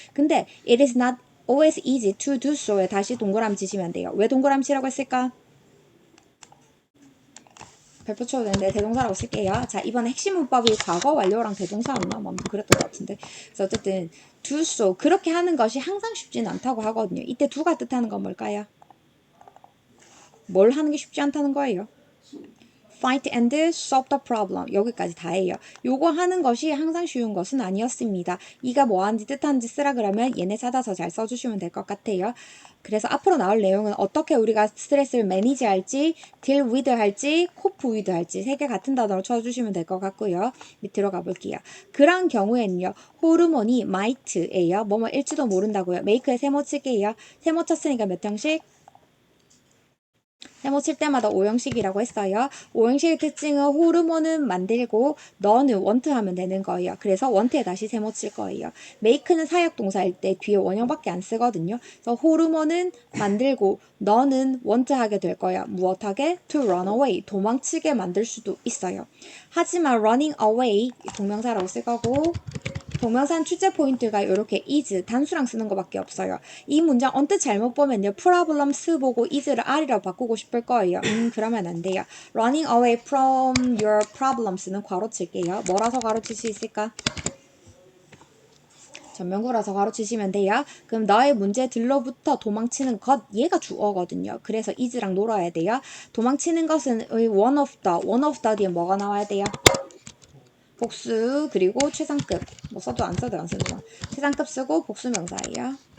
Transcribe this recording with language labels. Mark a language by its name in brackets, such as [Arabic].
[Korean] 근데 [English] it is not always easy to do so에 [Korean] 다시 동그라미 치시면 돼요. 왜 동그라미 치라고 했을까? 별표 쳐도 되는데 대동사라고 쓸게요. 자, 이번에 핵심 문법이 과거 완료랑 대동사였나? 아무튼 그랬던 것 같은데. 그래서 어쨌든 [English] do so [Korean] 그렇게 하는 것이 항상 쉽지는 않다고 하거든요. 이때 do가 뜻하는 건 뭘까요? 뭘 하는 게 쉽지 않다는 거예요. [English] Fight and solve the problem. [Korean] 여기까지 다예요. 요거 하는 것이 항상 쉬운 것은 아니었습니다. 이가 뭐하는지 뜻하는지 쓰라 그러면 얘네 찾아서 잘 써주시면 될 것 같아요. 그래서 앞으로 나올 내용은 어떻게 우리가 스트레스를 매니지 할지, [English] deal with [Korean] 할지, [English] cope with [Korean] 할지 세 개 같은 단어로 쳐주시면 될 것 같고요. 밑으로 가볼게요. 그런 경우에는요. 호르몬이 might예요. 뭐뭐일지도 모른다고요. make에 세모 칠게요. 세모 쳤으니까 몇 형식? 세모 칠 때마다 오형식이라고 했어요. 오형식의 특징은 호르몬은 만들고 너는 want 하면 되는 거예요. 그래서 want에 다시 세모 칠 거예요. make는 사역동사일 때 뒤에 원형밖에 안 쓰거든요. 그래서 호르몬은 만들고 너는 want 하게 될 거야. 무엇하게? [English] to run away. [Korean] 도망치게 만들 수도 있어요. 하지만 [English] running away [Korean] 동명사라고 쓸 거고 동명사는 출제 포인트가 이렇게 is 단수랑 쓰는 것밖에 없어요. 이 문장 언뜻 잘못 보면요. problems 보고 is를 are로 바꾸고 싶을 거예요. 그러면 안 돼요. [English] running away from your problems는 [Korean] 괄호 칠게요. 뭐라서 괄호 칠 수 있을까? 전면구라서 가로치시면 돼요. 그럼 너의 문제들로부터 도망치는 것 얘가 주어거든요. 그래서 is랑 놀아야 돼요. 도망치는 것은 [English] one of the [Korean] 뒤에 뭐가 나와야 돼요? 복수 그리고 최상급 뭐 써도 안 써도 안 쓰는 거 최상급 쓰고 복수 명사예요.